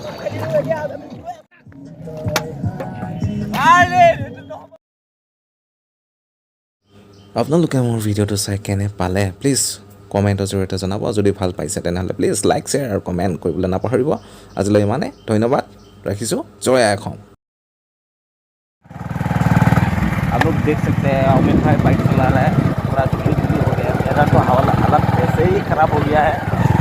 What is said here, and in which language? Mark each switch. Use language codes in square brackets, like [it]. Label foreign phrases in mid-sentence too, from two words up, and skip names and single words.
[as] আপোনালোকে মোৰ ভিডিঅ'টো চাই কেনে পালে প্লিজ কমেণ্টৰ জৰিয়তে জনাব। যদি ভাল পাইছে তেনেহ'লে প্লিজ [en] like share [as] আৰু কমেণ্ট কৰিবলৈ নাপাহৰিব। আজিলৈ ইমানে, ধন্যবাদ, ৰাখিছোঁ। জয় আই অসম। [hi] आप लोग देख सकते हैं अमित भाई बाइक चला रहा है, पूरा धीरे धीरे हो गया है। मेरा तो हालत ऐसे ही ख़राब हो गया है।